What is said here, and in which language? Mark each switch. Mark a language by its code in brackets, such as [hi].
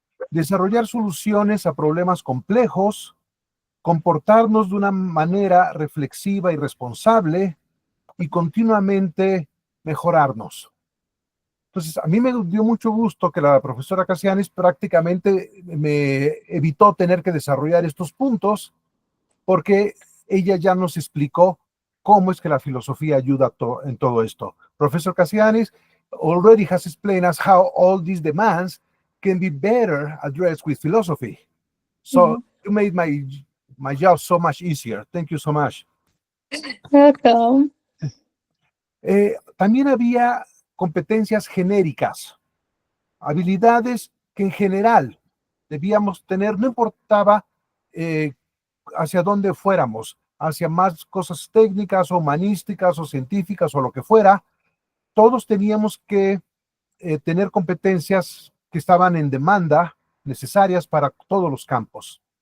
[es] Desarrollar soluciones a problemas complejos, comportarnos de una manera reflexiva y responsable y continuamente mejorarnos. Entonces, a mí me dio mucho gusto que la profesora Cassianes prácticamente me evitó tener que desarrollar estos puntos porque ella ya nos explicó cómo es que la filosofía ayuda en todo esto. [en] Professor Cassianes already has explained us how all these demands can be better addressed with philosophy. So you made my job so much easier. Thank you so much. Welcome. [es] También había competencias genéricas, habilidades que en general debíamos tener, no importaba hacia dónde fuéramos, hacia más cosas técnicas o humanísticas o científicas o lo que fuera, todos teníamos que tener competencias que estaban en demanda, necesarias para todos los campos.